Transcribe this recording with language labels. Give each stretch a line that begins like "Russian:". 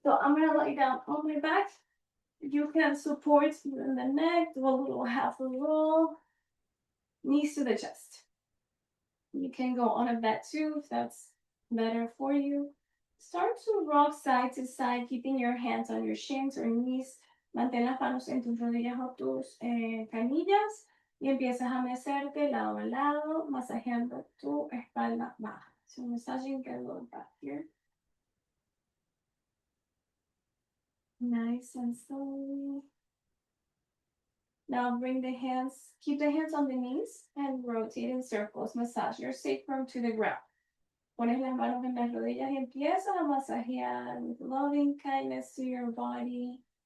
English: So I'm gonna lay down on my back. You can support in the neck, do a little half a roll, knees to the chest. You can go on a bed too if that's better for you. Start to rock side to side, keeping your hands on your shins or knees.
Spanish: Mantén las manos en tus rodillas o tus canillas y empiezas a mecerte lado a lado, masajeando tu espalda baja.
English: So massaging your lower back here. Nice and slowly. Now bring the hands, keep the hands on the knees and rotate in circles. Massage your sacrum to the ground.
Spanish: Pones las manos en las rodillas y empiezas a masajear with loving kindness to your body.